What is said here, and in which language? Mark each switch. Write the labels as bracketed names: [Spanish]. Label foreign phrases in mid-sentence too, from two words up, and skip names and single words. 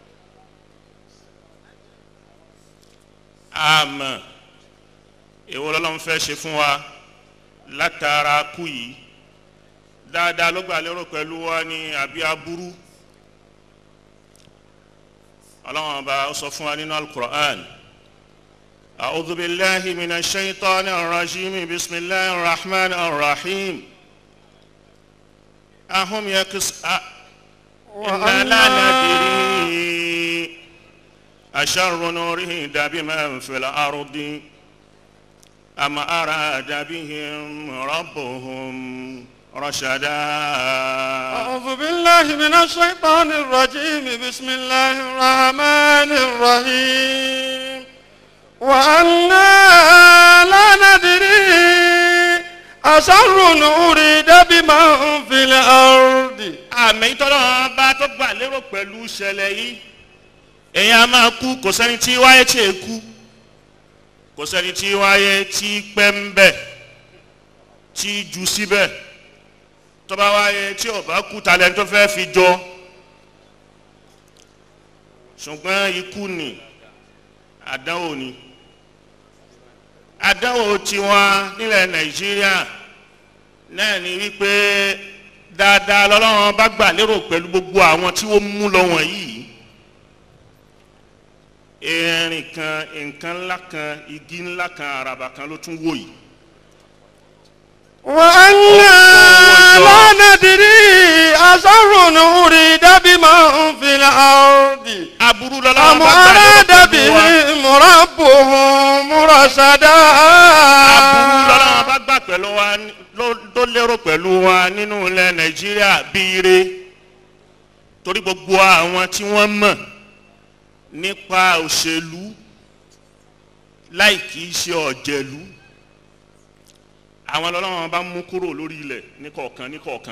[Yoruba] àmọ́ èwo lọ́lọ́run fẹ́ ṣe fún wa látara kú yìí dáadáa ló gbà lérò pẹ̀lú wa ní àbí aburú. Ọlọ́run ọba ó sọ fún wa nínú Al-Qur'an. [Arabic] أعوذ بالله من الشيطان الرجيم بسم الله الرحمن الرحيم. أهم إنا لا ندري أشر أريد بمن في الأرض أم أراد بهم ربهم رشدا. أعوذ بالله من الشيطان الرجيم بسم الله الرحمن الرحيم وأنا لا ندري أشر أريد بمن في الأرض. [Yoruba] àmì tọ́lọ́ bá tó gbà lérò pẹ̀lú ìṣẹ̀lẹ̀ yìí èèyàn máa kú kò sẹ́ni tí wáyé tí è kú kò sẹ́ni tí wáyé tí pẹ́ ń bẹ̀ tí jù síbẹ̀ tó bá wáyé tí ò bá kú talẹ̀ tó fẹ́ fi jọ ṣùgbọ́n ikú ni àdánwò ni àdánwò tiwọn nílẹ̀ Nàìjíríà náà ni wípé dáadáa lọ́lọ́run bá gbà lérò pẹ̀lú gbogbo àwọn tí wọ́n mú lọ wọ̀nyí erin kan nǹkan ńlá kan igi ńlá kan àràbà kan ló tún wò yìí. [Arabic] وأنا لا ندري أشر أريد بمن في الأرض أم أراد بهم ربهم رشدا. [Yoruba] aburú lọ́lọ́run bá gbà pẹ̀lú wa tó lérò pẹ̀lú wa nínú ilẹ̀ Nàìjíríà bíire torí gbogbo àwọn tí wọ́n mọ̀ nípa òṣèlú láì kìí ṣe ọ̀jẹ̀lú àwọn Ọlọ́run bá mú kúrò lórí ilẹ̀ níkọ̀ọ̀kan.